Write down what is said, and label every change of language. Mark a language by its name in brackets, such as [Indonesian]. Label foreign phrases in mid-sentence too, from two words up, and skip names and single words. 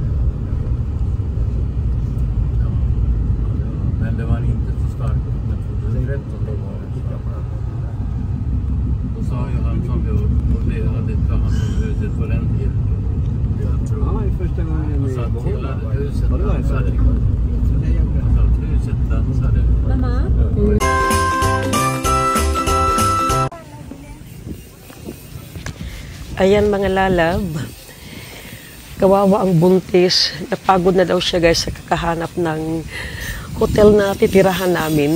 [Swedish] Ja, men det var inte så starkt. Men 2013 då var det starkt. Då sa ju han som vi hade tagit hand om huset på den tiden. Jag tror. Ja, i första gången Och så att hela huset Har du varit så? dansade. Så att huset dansade. [Filipino] Mama? Ayan mga lalab. Kawawa ang buntis. Napagod na daw siya guys sa kakahanap ng hotel na titirahan namin.